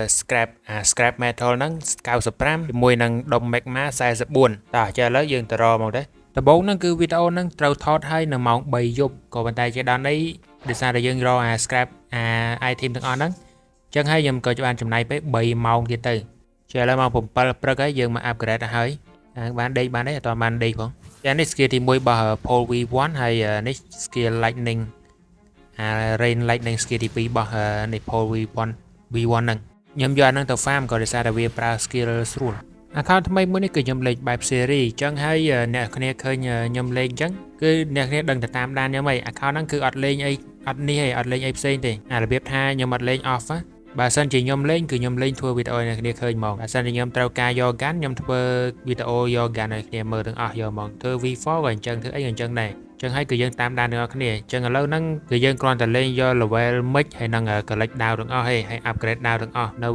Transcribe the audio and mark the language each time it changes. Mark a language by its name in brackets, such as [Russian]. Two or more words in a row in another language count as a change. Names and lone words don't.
[English] scrap metal [Khmer] ហ្នឹង95ជាមួយនឹងដុំ magma 44តោះចាឥឡូវយើងទៅរកមកទេដំបូងហ្នឹងគឺវីដេអូហ្នឹងត្រូវថតឲ្យនៅម៉ោង3យប់ក៏ប៉ុន្តែជាដល់នេះដោយសារតែយើងរក [English] scrap item [Khmer] ទាំងអស់ហ្នឹងអញ្ចឹងហើយខ្ញុំក៏បានចំណាយពេល3ម៉ោងទៀតទៅជាឥឡូវម៉ោង7ព្រឹកហើយយើងមក upgrade ហើយបានដេកបានទេអត់បានដេកផងចានេះ skill ទី1របស់ Pole V1 ហើយនេះ [English] skill lightning rain lightning skill [Khmer] ទី2របស់នេះ Pole V1 ហ្នឹងខ្ញុំយកអាហ្នឹងទៅ farm ក៏ដោយសារតែវាប្រើ skill ស្រួល account ថ្មីមួយនេះគឺខ្ញុំលេងបែប series អញ្ចឹងហើយអ្នកគ្នាឃើញខ្ញុំលេងអញ្ចឹងគឺអ្នកគ្នា ដឹងទៅតាមដានខ្ញុំហី account ហ្នឹងគឺអត់លេងអីអត់នេះហីអត់លេងអីផ្សេងទេរបៀបថាខ្ញុំអត់លេង off បើសិនជាខ្ញុំលេងគឺខ្ញុំលេងធ្វើវីដេអូឲ្យអ្នកគ្នាឃើញហ្មងបើសិនជាខ្ញុំត្រូវការយក gun ខ្ញុំធ្វើវីដេអូយក gun ឲ្យគ្នាមើលទាំងអស់យកហ្មងធ្វើ V4 ក៏អញ្ចឹងធ្វើអីក៏អញ្ចឹងដែរអញ្ចឹងហើយគឺយើងតាមដានទាំងអស់គ្នាអញ្ចឹងឥឡូវហ្នឹងគឺយើងគ្រាន់តែលេងយក [English] level mic [Khmer] ហើយនឹង collect ដាវទាំងអស់ហើយ upgrade ដាវទាំងអស់នៅ